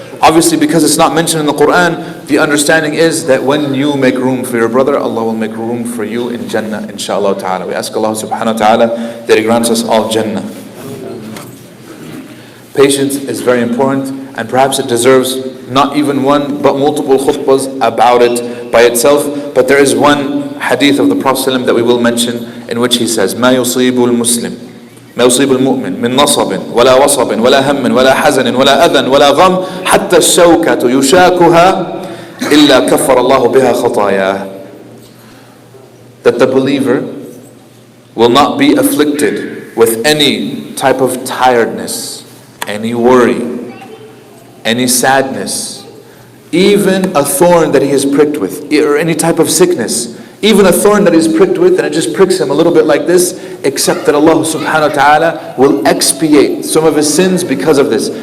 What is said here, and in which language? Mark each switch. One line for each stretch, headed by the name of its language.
English: Obviously, because it's not mentioned in the Quran, the understanding is that when you make room for your brother, Allah will make room for you in Jannah, inshallah ta'ala. We ask Allah subhanahu wa ta'ala that He grants us all Jannah. Patience is very important, and perhaps it deserves not even one, but multiple khutbahs about it by itself. But there is one hadith of the Prophet ﷺ that we will mention, in which he says,
Arabic: مَا يُصِيبُ الْمُسْلِمِ ما يصيب المؤمن من نصب ولا وصب ولا هم ولا حزن ولا أذى ولا غم حتى الشوكة يشاكها إلا كفر الله بها خطاياه.
English: That the believer will not be afflicted with any type of tiredness, any worry, any sadness, even a thorn that he is pricked with, or any type of sickness. Even a thorn that he's pricked with, and it just pricks him a little bit like this, except that Allah subhanahu wa ta'ala will expiate some of his sins because of this.